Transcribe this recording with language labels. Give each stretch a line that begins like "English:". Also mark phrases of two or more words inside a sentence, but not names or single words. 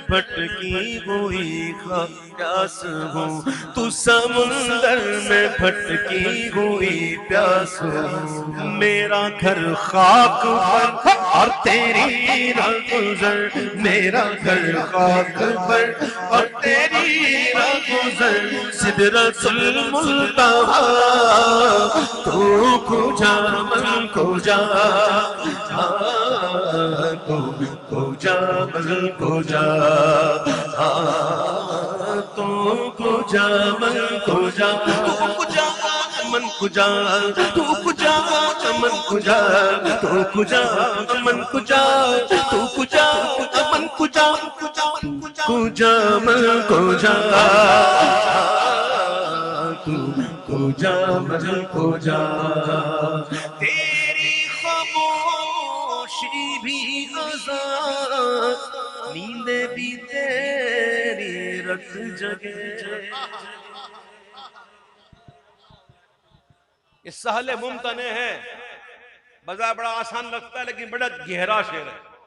Urdu: بھٹکی ہوئی پیاس ہوں تو سمندر میں بھٹکی ہوئی پیاس ہوں میرا گھر خاک پر اور تیری راہ گزر میرا گھر خاک پر اور تیری راہ گزر سدرۃ المنتہا
Persian: تو کجا من کجا تو کجا من کجا تو کجا من کجا تو کجا من کجا تو کجا من کجا تو کجا من کجا تو کجا من کجا کجا من کجا تو کجا من کجا
Urdu: تیری خاموشی بھی آزاد نیندیں بھی تیری رت جگے یہ سہل ممتنع ہے بظاہر بڑا آسان لگتا ہے لیکن بڑا گہرا شعر ہے